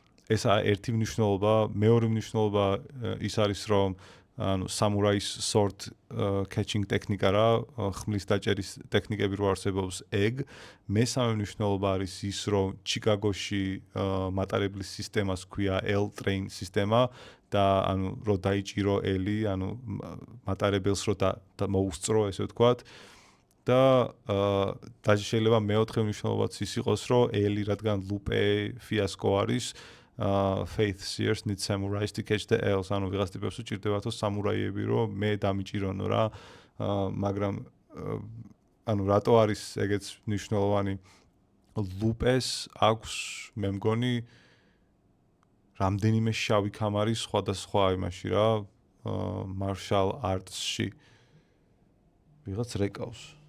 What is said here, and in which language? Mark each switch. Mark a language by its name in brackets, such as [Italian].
[Georgian] ესა ერთი მნიშვნელობა, მეორე მნიშვნელობა ის არის რომ ანუ samurai sword catching ტექნიკა რა, ხმლის დაჭერის ტექნიკები რო არსებობს ეგ. მესამე მნიშვნელობა არის ის რომ ჩიკაგოში მატარებლის სისტემას ქვია L-train სისტემა და ანუ რო დაიჭირო Eli, ანუ მატარებელს რო მოუსწრო, ესე ვთქვათ. და შეიძლება მეოთხე მნიშვნელობაც ის იყოს რომ Eli რადგან Lupe fiasco არის [English] Faith Seers need samurais to catch the L's. [Georgian] ანუ ვიღაც ტიპებს უჭირდებათო სამურაიები რომ მე დამიჭირონო რა, მაგრამ ანუ რატო არის ეგეც მნიშვნელოვანი Lupes აქვს მე მგონი რამდენიმე შავი კამარი სხვადასხვა იმაში რა, martial arts-ში ვიღაც რეკავს.